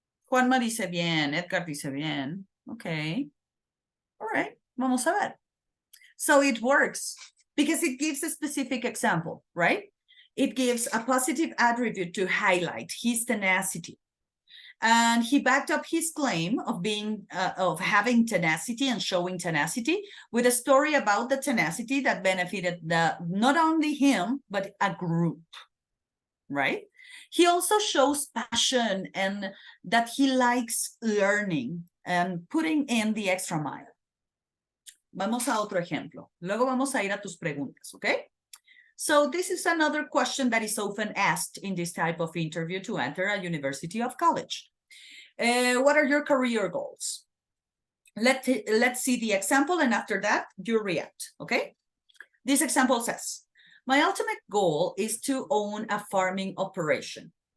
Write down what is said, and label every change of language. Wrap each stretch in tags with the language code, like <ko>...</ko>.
<es>Juanma dice bien, Edgar dice bien.</es> <en>Okay. All right,</en> <es>vamos a ver.</es> <en>So it works because it gives a specific example, right? It gives a positive attribute to highlight his tenacity. And he backed up his claim of having tenacity and showing tenacity with a story about the tenacity that benefited not only him, but a group, right? He also shows passion and that he likes learning and putting in the extra mile.</en> <es>Vamos a otro ejemplo. Luego vamos a ir a tus preguntas, okay?</es> <en>So this is another question that is often asked in this type of interview to enter a university or college. What are your career goals? Let's see the example, and after that, you react, okay? This example says, my ultimate goal is to own a farming operation.</en>